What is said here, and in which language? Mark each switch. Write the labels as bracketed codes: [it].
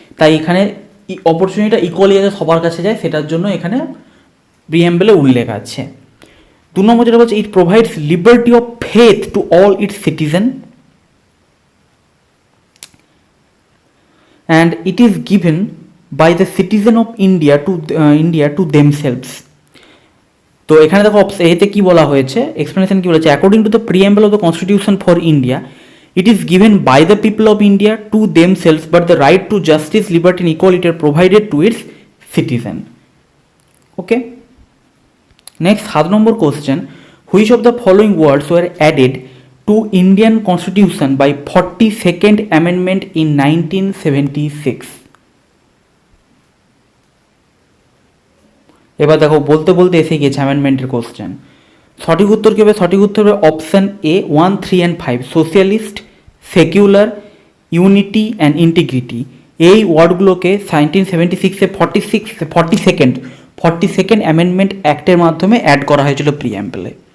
[bn] তাই এখানে অপরচুনিটিটা ইকুয়ালি যাতে সবার কাছে যায় সেটার জন্য এখানে প্রিএম্বলে উল্লেখ আছে। [en] 2 [bn] নম্বর যেটা বলছে, [en] It provides liberty of faith to all its citizen and it is given by the citizen of India to themselves. [bn] তো এখানে দেখো এতে কি বলা হয়েছে, এক্সপ্লেনেশন কি বলেছে, [en] According to the preamble of the constitution for India it is given by the people of India to themselves, but the right to justice, liberty and equality are provided to its citizen. Okay. Next, 7 number question, which of the following words were added to Indian Constitution by 42nd Amendment in 1976? [bn] এবার দেখো বলতে বলতে এসে গিয়েছে অ্যামেন্ডমেন্টের question. সঠিক উত্তর কি হবে? সঠিক উত্তর হবে option A 1, 3 and 5, socialist, secular, unity and integrity. এই ওয়ার্ডগুলোকে 1976-এ 42nd অ্যামেন্ডমেন্ট অ্যাক্টের মাধ্যমে অ্যাড করা হয়েছিল প্রিঅ্যাম্বলে।